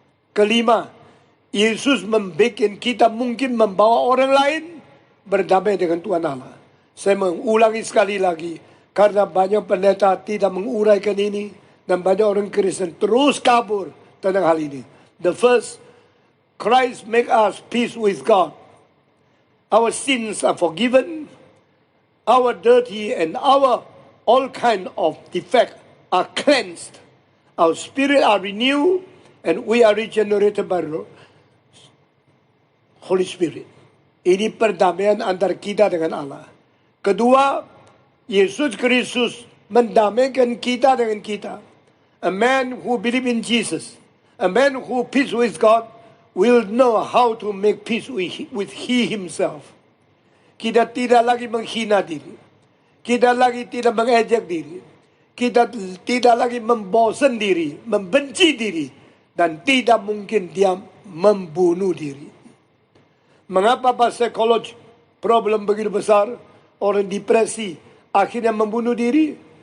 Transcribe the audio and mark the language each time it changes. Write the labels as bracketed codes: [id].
[id] Kelima, Yesus membuat kita mungkin membawa orang lain berdamai dengan Tuhan Allah. Saya mengulangi sekali lagi, karena banyak pendeta tidak menguraikan ini, dan banyak orang Kristen terus kabur tentang hal ini. [en] The first, Christ make us peace with God. Our sins are forgiven. Our dirty and our all kind of defect are cleansed. Our spirit are renewed, and we are regenerated by Holy Spirit. [id] Ini perdamaian antara kita dengan Allah. Kedua, Yesus Kristus mendamaikan kita dengan kita. [en] A man who believes in Jesus, a man who peace with God, will know how to make peace with he himself. [id] Kita tidak lagi menghina diri. Kita lagi tidak mengejek diri. Kita tidak lagi membosan diri, membenci diri, dan tidak mungkin dia membunuh diri. Mengapa Pak psikologi problem begitu besar? Orang depresi akhirnya membunuh diri.